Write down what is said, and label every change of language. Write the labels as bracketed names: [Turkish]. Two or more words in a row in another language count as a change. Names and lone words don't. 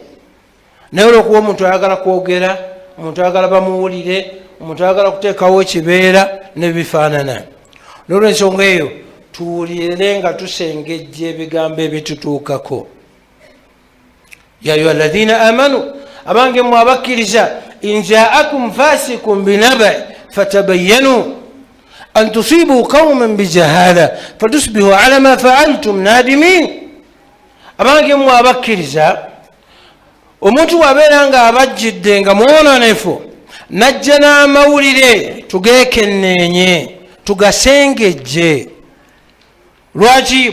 [Ganda] Naye olw'okuba omuntu ayagala kwogera, omuntu ayagala bamuwulire, omuntu ayagala kuteekawo ekibeera n'ebifaanana. N'olw'ensonga eyo tuwulire nga tusengejja ebigambo ebitutuukako. [Arabic] يا أيها الذين آمنوا, [Ganda] abange mmwe abakkiriza, [Arabic] إن جاءكم فاسق بنبإ فتبينوا أن تصيبوا قوما بجهالة فتصبحوا على ما فعلتم نادمين. [Ganda] Abange mmwe abakkiriza, omuntu wabeera nga abajjidde nga mwononefu, najja n'amawulire, tugeekenneenye, tugasengejje. Lwaki?